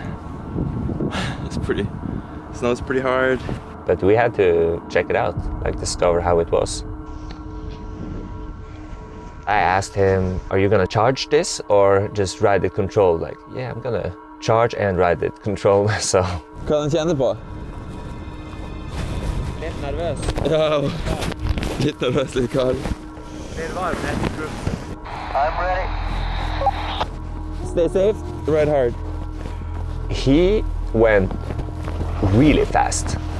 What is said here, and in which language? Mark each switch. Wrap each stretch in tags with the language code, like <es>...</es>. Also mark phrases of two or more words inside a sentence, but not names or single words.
<en>Snow's pretty hard. But we had to check it out, like discover how it was. I asked him, are you gonna charge this or just ride it controlled? Like, yeah, I'm gonna charge and ride it controlled, so.</en> <no>Hva den kjenner på? Litt nervøs. Ja, litt nervøs, litt kald. Litt varm,</no> <en>I'm ready. Stay safe, ride hard. He went really fast.</en>